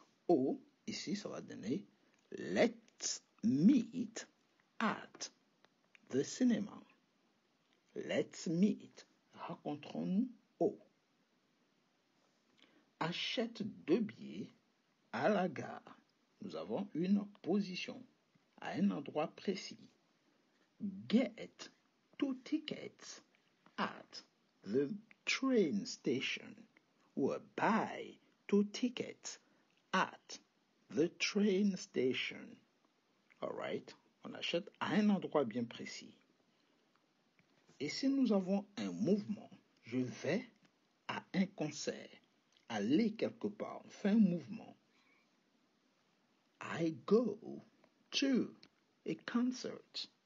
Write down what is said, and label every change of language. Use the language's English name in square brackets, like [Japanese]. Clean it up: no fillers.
[French] Ou, ici, ça va donner [English] let's meet at the cinema. Let's meet. [French] Rencontrons-nous au. Achète deux billets à la gare. Nous avons une position à un endroit précis. [English] Get two tickets at the train station. Ou buy two tickets at the train station. Alright? [French] On achète à un endroit bien précis. Et si nous avons un mouvement, je vais à un concert, aller quelque part, on fait un mouvement. [English] I go to a concert.